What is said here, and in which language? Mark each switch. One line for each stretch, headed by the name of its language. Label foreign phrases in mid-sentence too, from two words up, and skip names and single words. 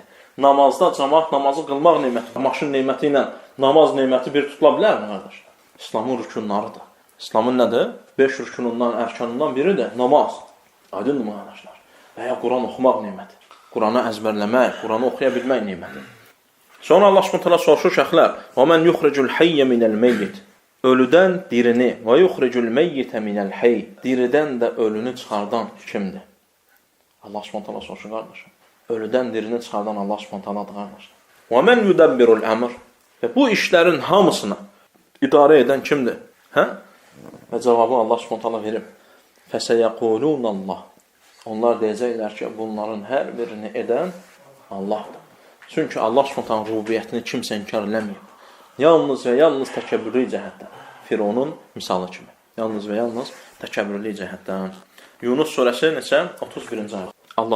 Azerbaijani: Namazda cəmaat namazı qılmaq neməti, maşın neməti ilə namaz neməti bir tutula bilərmi, qardaş? İslamın rükunlarıdır. İslamın nədir? 5 rükunundan, ərkanından biridir, namaz. Aydındır mı, qardaşlar? Və ya Quran oxumaq neməti. Quranı əzbərləmək, Quranı oxuya bilmək neməti. Sonra Allah s.ə.v. soruşur şəxlər,
Arabic: وَمَنْ يُخْرِجُ الْحَيَّ مِنَ الْمَيِّتِ
Azerbaijani: Ölüdən dirini,
Arabic: وَيُخْرِجُ الْمَيِّتَ مِنَ الْحَيِّ
Azerbaijani: Diridən də ölünü çıxardan kimdir? Allah s.ə.v. soruşur, qardaşım. Ölüdən dirini çıxardan Allah s.ə.v.'dır, qardaşlar.
Arabic: وَمَنْ يُدَبِّرُ الْأَمْرِ
Azerbaijani: Və bu işlərin hamısını idarə edən kimdir? Və cavabı Allah s.ə.v. verib.
Arabic: فَسَيَقُولُونَ اللّٰهِ
Azerbaijani: Onlar deyəcəklər ki, bunların hər birini edən Allahdır. Çünki Allah s.ə.v. rubiyyətini kimsə inkar eləməyib. Yalnız və yalnız təkəbbürlü cəhətdən. Fironun misalı kimi. Yalnız və yalnız təkəbbürlü cəhətdən. Yunus surəsi neçə? 31-ci ayət.